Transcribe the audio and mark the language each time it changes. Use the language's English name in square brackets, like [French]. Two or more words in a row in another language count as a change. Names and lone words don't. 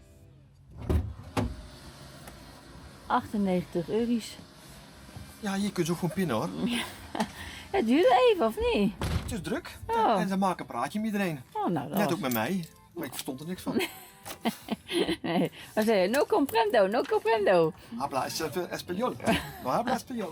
[Dutch] 98 euro's. Ja, hier kun je ook gewoon pinnen hoor. Het duurde even, of niet? Het is druk. Oh. En ze maken een praatje met iedereen. Oh, nou, dat Net was... ook met mij. Maar ik verstond er niks van. Nee, wat zei je? [Spanish] No comprendo, no comprendo. Habla español. No habla español.